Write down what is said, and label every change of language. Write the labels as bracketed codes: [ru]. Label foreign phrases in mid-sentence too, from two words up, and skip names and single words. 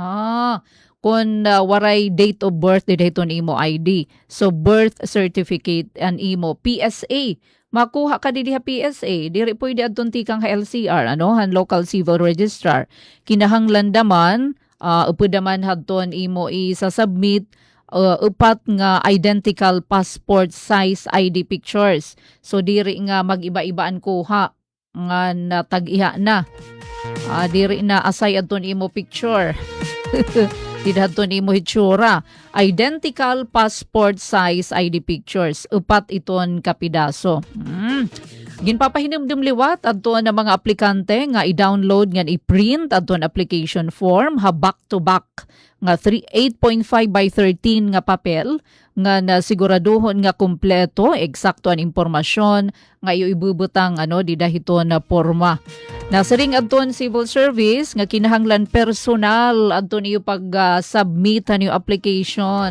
[war] Kung waray [en] date of birth, [war] didahiton imo ID. So [en] birth certificate [war] an imo PSA. Makuha ka diha PSA, diri pwede adton tikang LCR, han [en] local civil registrar. [war] Kinahanglan daman, upod daman hadton imo isa-submit upat nga [en] identical passport size ID pictures. [war] So diri nga mag-iba-ibaan kuha nga natag-iha na. Diri na asay adton imo picture. Didhaton imo hitsura. [en] Identical passport size ID pictures. [war] Upat iton kapidaso. Ginpapahinumdum liwat adton na mga aplikante nga i-download nga i-print adton [en] application form back-to-back [war] nga 8.5 by 13 nga papel nga nasiguraduhon nga kumpleto, eksakto ang impormasyon nga iyo ibubutang didahiton na porma. Nasaring adton [en] civil service [war] nga kinahanglan personal adton iyo pag-submit yung application.